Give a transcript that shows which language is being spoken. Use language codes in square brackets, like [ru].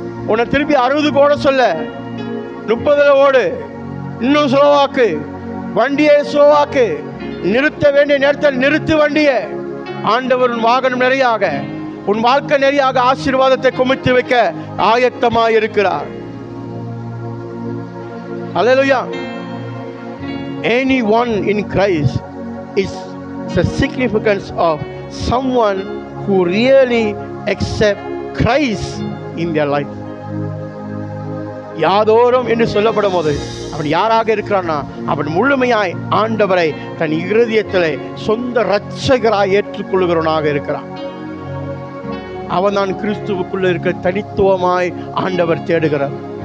[ta] உன்னை திருப்பி 60 ஓட சொல்ல 30 ஓடு. இன்னும் ஸ்லோவாக்கு, வண்டியை ஸ்லோவாக்கு. நிறுத்த வேண்டிய நேரத்தில் நிறுத்து வண்டியை. ஆண்டவர் உன் வாகனம் நிறையாக, உன் வாழ்க்கை நிறையாக ஆசீர்வாதத்தை குமித்து வைக்க ஆயத்தமாக இருக்கிறார். அல்லேலூயா. [en] Anyone in Christ is the significance of someone who really accept Christ in their life. [ta] யாதோரும் என்று சொல்லப்படும் போது அவன் யாராக இருக்கிறான்னா, அவன் முழுமையாய் ஆண்டவரை தன் இருதயத்திலே சொந்த இரட்சகராய் ஏற்றுக்கொள்கிறவனாக இருக்கிறான். அவன் தான் கிறிஸ்துவுக்குள்ள இருக்க தனித்துவமாய் ஆண்டவர் தேடுகிறார்.